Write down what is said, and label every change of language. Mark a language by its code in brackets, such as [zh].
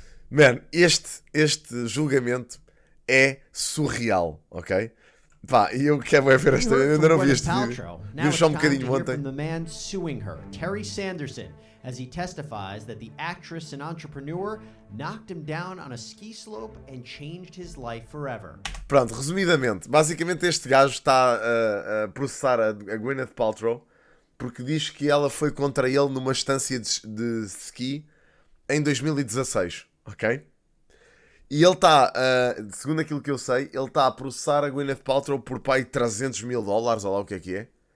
[pt] Man, este julgamento é surreal, ok? Pá, e eu quero ver esta... Eu ainda não vi este vídeo. Vi só um bocadinho ontem. [en] The man suing her, Terry Sanderson, as he testifies that the actress and entrepreneur knocked him down on a ski slope and changed his life forever. [pt] Pronto, resumidamente, basicamente este gajo está a processar a Gwyneth Paltrow porque diz que ela foi contra ele numa estância de ski em 2016, ok? E ele está, segundo aquilo que eu sei, ele está a processar a Gwyneth Paltrow por pai $300 mil, ou lá o que é.